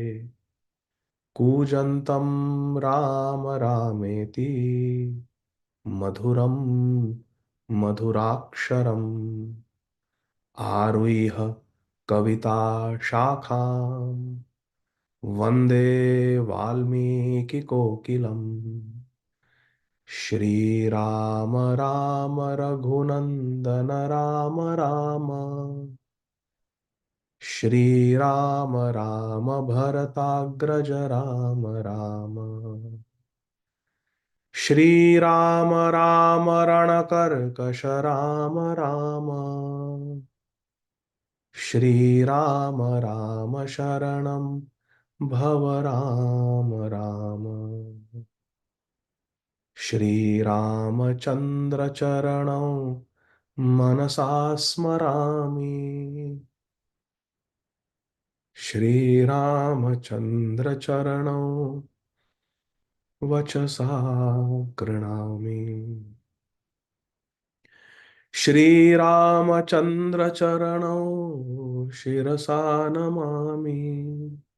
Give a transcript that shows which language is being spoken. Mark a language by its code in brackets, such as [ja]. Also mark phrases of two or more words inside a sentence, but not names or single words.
[sa] कूजन्तं राम रामेति मधुरं मधुराक्षरम् आरुह्य कविताशाखां वन्दे वाल्मीकिकोकिलम्। श्री राम राम रघुनन्दन राम राम श्री राम राम भरताग्रज राम राम श्री राम राम रणकर्कश राम राम श्री राम राम शरणं भव राम राम श्री रामचन्द्र चरणं मनसा स्मरामि श्री रामचन्द्र चरणं वचसा गृणामि श्री रामचन्द्र चरणं शिरसा नमामि